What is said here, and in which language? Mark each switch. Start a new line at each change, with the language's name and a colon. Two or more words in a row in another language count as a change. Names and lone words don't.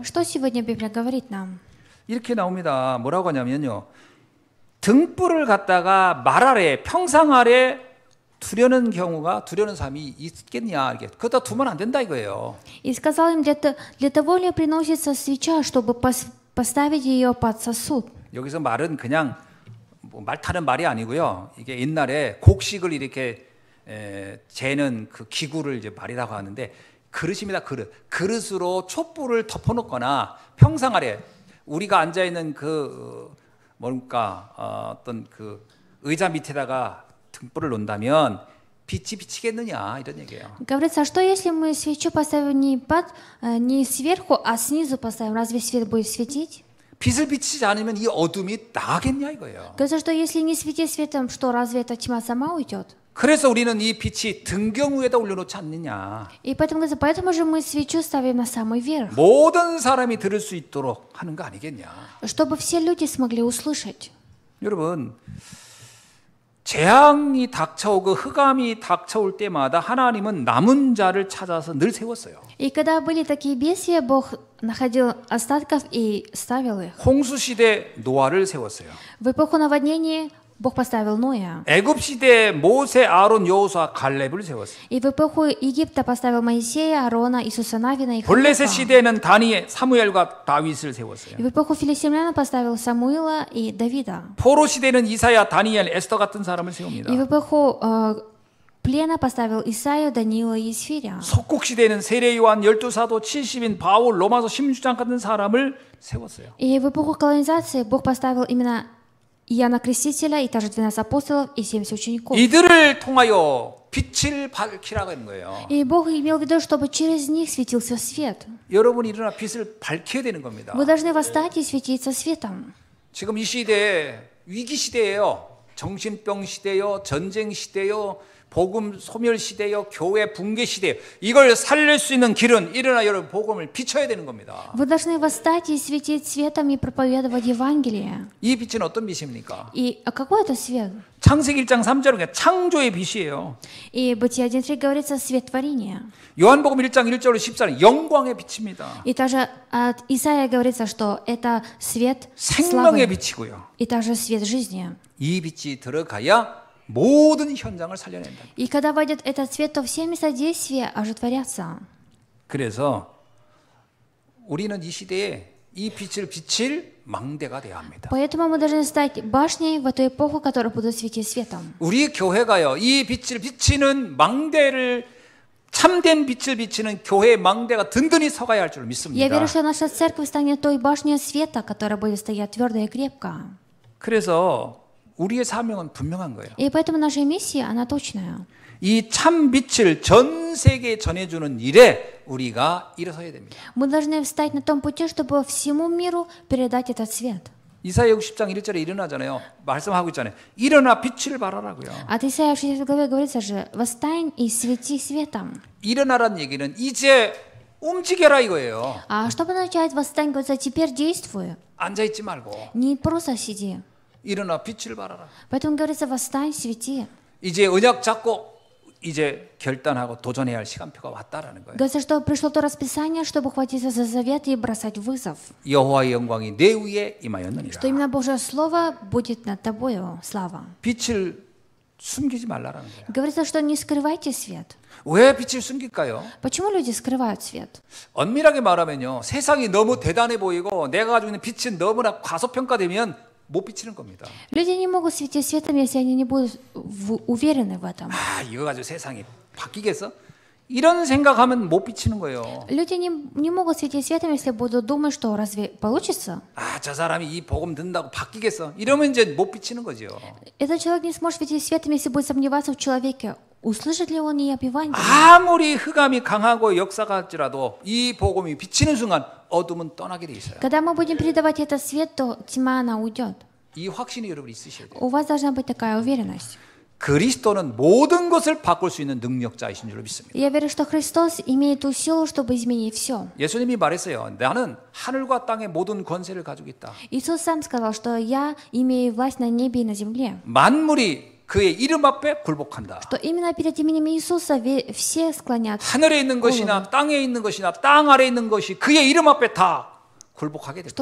Russian: Что сегодня Библия говорит нам?
Korean: 이렇게 나옵니다. 뭐라고 하냐면요. 등불을 갖다가 말 아래, 평상 아래 두려는 삶이 있겠냐, 이게 그것다 두면 안 된다 이거예요.
Russian: И сказал им, для того ли приносится свеча, чтобы поставить ее под сосуд.
Korean: 여기서 말은 그냥 말 타는 말이 아니고요. 이게 옛날에 곡식을 이렇게 재는 그 기구를 이제 말이라고 하는데 그릇입니다. 그릇으로 촛불을 덮어놓거나 평상 아래 우리가 앉아 있는 그 어떤 그 의자 밑에다가 등불을 놓는다면 빛이 비치겠느냐 이런 얘기예요.
Russian: Говорится, а что если мы свечу поставим не сверху, а снизу поставим? Разве свет будет светить?
Korean: 빛을 비치지 않으면 이 어둠이 나가겠냐 이거예요.
Russian: Говорится, что если не светить светом, что разве эта тьма сама уйдет?
Korean: 그래서 우리는 이 빛이 등경 위에다 올려놓지 않느냐.
Russian: И поэтому же мы свечу ставим на самый верх,
Korean: 모든 사람이 들을 수 있도록 하는 거 아니겠냐.
Russian: чтобы все люди смогли услышать.
Korean: 여러분, 재앙이 닥쳐오고 흑암이 닥쳐올 때마다 하나님은 남은 자를 찾아서 늘 세웠어요.
Russian: И когда были такие бедствия, Бог находил остатков и ставил их.
Korean: 홍수 시대 노아를 세웠어요.
Russian: В эпоху наводнения Бог поставил Ноя.
Korean: 애굽 시대 모세, 아론, 여호수아, 갈렙을 세웠어요.
Russian: И в эпоху Египта поставил Моисея, Аарона, Иисуса Навина и
Korean: 블레셋
Russian: Халифа.
Korean: 시대에는 다니엘, 사무엘과 다윗을 세웠어요.
Russian: И в эпоху филистимлян поставил Самуила и Давида.
Korean: 포로 시대는 이사야, 다니엘, 에스더 같은 사람을
Russian: И
Korean: 세웁니다.
Russian: в эпоху плена поставил Исаию, Даниила и Исфиря.
Korean: 속국 시대는 세례 요한, 12사도, 70인, 바울, 로마서 16장 같은 사람을 세웠어요.
Russian: И в эпоху колонизации Бог поставил именно Иоанна Крестителя, и также 12 апостолов, и 70 учеников.
Korean: 이들을 통하여 빛을 밝히라고 하는 거예요.
Russian: И Бог имел в виду, чтобы через них светился свет.
Korean: 여러분이 일어나 빛을 밝혀야 되는 겁니다.
Russian: Вы должны восстать и светиться светом.
Korean: 지금 이 시대에 위기 시대예요. 정신병 시대요, 전쟁 시대요, 복음 소멸 시대요, 교회 붕괴 시대요. 이걸 살릴 수 있는 길은 일어나 여러분 복음을 비춰야 되는 겁니다.
Russian: Вы должны восстать и светить светом и проповедовать Евангелие.
Korean: 이 빛은 어떤 빛입니까?
Russian: И какой это свет?
Korean: 창세기 1장 3절은 창조의 빛이에요.
Russian: И Бытие 1.3 говорится свет творения.
Korean: 요한복음 1장 1절로 14는 영광의 빛입니다.
Russian: И также от Исаия говорится, что это свет
Korean: 생명의
Russian: славы.
Korean: 빛이고요.
Russian: И также свет жизни.
Korean: 이 빛이 들어가야 모든 현장을 살려낸다.
Russian: И когда войдет этот свет, то все места действия оживотворятся.
Korean: 그래서 우리는 이 시대에 이 빛을 비칠 망대가 되어야 합니다.
Russian: Поэтому мы должны стать башней в эту эпоху, которая будет светить светом.
Korean: 우리 교회가요, 이 빛을 비치는 망대를 참된 빛을 비치는 교회의 망대가 든든히 서가야 할 줄
Russian: Я
Korean: 믿습니다.
Russian: верю, что наша церковь станет той башней света, которая будет стоять твердо и крепко.
Korean: 그래서 우리의 사명은 분명한 거예요.
Russian: И поэтому наша миссия, она точная.
Korean: 이 참 빛을 전 세계에 전해주는 일에 우리가 일어서야 됩니다.
Russian: Мы должны встать на том пути, чтобы всему миру передать этот свет.
Korean: 이사야 60장 1절에 일어나잖아요. 말씀하고 있잖아요. 일어나 빛을 발하라고요.
Russian: От Исаия в 60 главе говорится же: «Восстань и свети светом».
Korean: 일어나란 얘기는 이제 움직여라 이거예요.
Russian: А чтобы начать восстань, говорится: «Теперь действуй».
Korean: 앉아있지 말고
Russian: Не просто сиди.
Korean: 일어나 빛을 발하라.
Russian: Поэтому говорится: «Восстань, свети».
Korean: 이제 언약 잡고 이제 결단하고 도전해야 할 시간표가 왔다라는 거예요.
Russian: Говорится, что пришло то расписание, чтобы хватиться за завет и бросать вызов.
Korean: 여호와의 영광이 내 위에 임하였느니라.
Russian: Что именно Божье Слово будет над тобою, слава.
Korean: 빛을 숨기지 말라라는 거예요.
Russian: Говорится, что не скрывайте свет.
Korean: 왜 빛을 숨길까요?
Russian: Почему люди скрывают свет?
Korean: 엄밀하게 말하면요, 세상이 너무 대단해 보이고 내가 가지고 있는 빛은 너무나 과소평가되면 못 비치는 겁니다.
Russian: Люди не могут светить светом, если они не будут уверены в этом.
Korean: 아, 이거 가지고 세상이 바뀌겠어? 이런 생각하면 못 비치는 거예요.
Russian: Люди не могут светить светом, если будут думать, что разве получится?
Korean: 아, 저 사람이 이 복음 듣는다고 바뀌겠어? 이러면 이제 못 비치는 거죠.
Russian: Этот человек не сможет светить светом, если будет сомневаться в человеке. Услышит ли он и об Евангелии?
Korean: 아무리 흑암이 강하고 역사가 할지라도 이 복음이 비치는 순간 어둠은 떠나게 돼 있어요.
Russian: Когда мы будем передавать этот свет, то тьма, она уйдет.
Korean: 이 확신이 여러분 있으셔야 돼요.
Russian: У вас должна быть такая уверенность.
Korean: 그리스도는 모든 것을 바꿀 수 있는 능력자이신 줄 믿습니다.
Russian: Я верю, что Христос имеет ту силу, чтобы изменить все.
Korean: 예수님이 말했어요. 나는 하늘과 땅의 모든 권세를 가지고 있다.
Russian: Иисус сам сказал, что я имею власть на небе и на земле.
Korean: 만물이 그의 이름 앞에 굴복한다.
Russian: Что именно перед именем Иисуса все склонятся.
Korean: 하늘에 있는 것이나 땅에 있는 것이나 땅 아래에 있는 것이 그의 이름 앞에 다 굴복하게 될